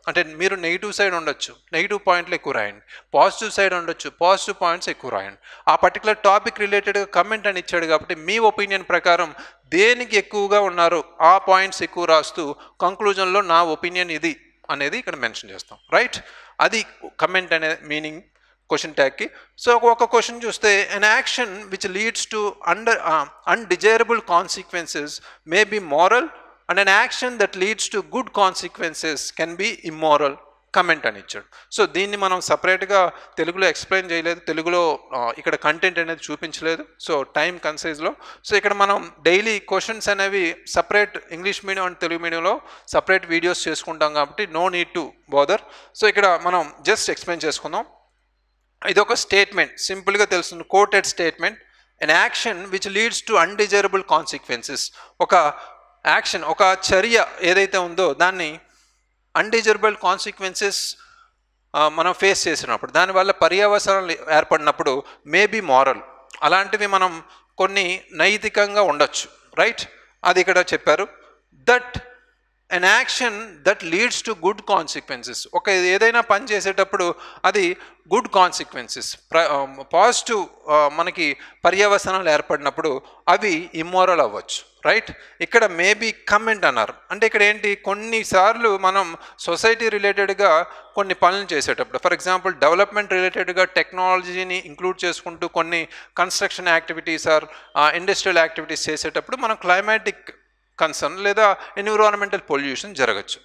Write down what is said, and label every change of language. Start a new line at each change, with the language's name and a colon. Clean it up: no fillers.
Telugu: అంటే మీరు negative side ఉండొచ్చు, నెగిటివ్ పాయింట్లు ఎక్కువ రాయండి. పాజిటివ్ సైడ్ ఉండొచ్చు, పాజిటివ్ పాయింట్స్ ఎక్కువ రాయండి. ఆ పర్టికులర్ టాపిక్ రిలేటెడ్గా కమెంట్ అని ఇచ్చాడు కాబట్టి మీ ఒపీనియన్ ప్రకారం దేనికి ఎక్కువగా ఉన్నారో ఆ పాయింట్స్ ఎక్కువ రాస్తూ కంక్లూజన్లో నా ఒపీనియన్ ఇది అనేది ఇక్కడ మెన్షన్ చేస్తాం, రైట్. అది కమెంట్ అనే మీనింగ్ క్వశ్చన్ ట్యాగ్కి. సో ఒక క్వశ్చన్ చూస్తే
English: an action which leads to undesirable consequences may be moral and an action that leads to good consequences can be immoral
Telugu: comment అని ఇచ్చాడు. సో దీన్ని మనం సపరేట్గా తెలుగులో ఎక్స్ప్లెయిన్ చేయలేదు, తెలుగులో ఇక్కడ కంటెంట్ అనేది చూపించలేదు, సో టైం కన్సైజ్లో. సో ఇక్కడ మనం డైలీ క్వశ్చన్స్ అనేవి separate English medium and Telugu మీడియంలో సపరేట్ వీడియోస్ చేసుకుంటాం కాబట్టి
English: No need to bother.
Telugu: So ఇక్కడ మనం జస్ట్ ఎక్స్ప్లెయిన్ చేసుకుందాం. ఇది ఒక స్టేట్మెంట్, సింపుల్గా తెలుస్తుంది, coated statement.
English: an action which leads to undesirable consequences.
Telugu: ఒక యాక్షన్, ఒక చర్య ఏదైతే ఉందో దాన్ని అన్డిజరబుల్ కాన్సిక్వెన్సెస్ మనం ఫేస్ చేసినప్పుడు, దానివల్ల పర్యవసనాలు ఏర్పడినప్పుడు మేబీ మారల్, అలాంటివి మనం కొన్ని నైతికంగా ఉండొచ్చు, రైట్? అది ఇక్కడ చెప్పారు.
English: That an action that leads to good consequences.
Telugu: ఒక ఏదైనా పని చేసేటప్పుడు అది గుడ్ కాన్సిక్వెన్సెస్, పాజిటివ్ మనకి పర్యవసనాలు ఏర్పడినప్పుడు అవి ఇమ్మోరల్ అవ్వచ్చు, రైట్? ఇక్కడ మేబీ కమెంట్ అన్నారు అంటే ఇక్కడ ఏంటి, కొన్నిసార్లు మనం సొసైటీ రిలేటెడ్గా కొన్ని పనులు చేసేటప్పుడు, ఫర్ ఎగ్జాంపుల్ డెవలప్మెంట్ రిలేటెడ్గా టెక్నాలజీని ఇంక్లూడ్ చేసుకుంటూ కొన్ని construction activities are industrial activities చేసేటప్పుడు మనం క్లైమాటిక్ కన్సర్న్ లేదా ఎన్విరాన్మెంటల్ పొల్యూషన్ జరగచ్చు.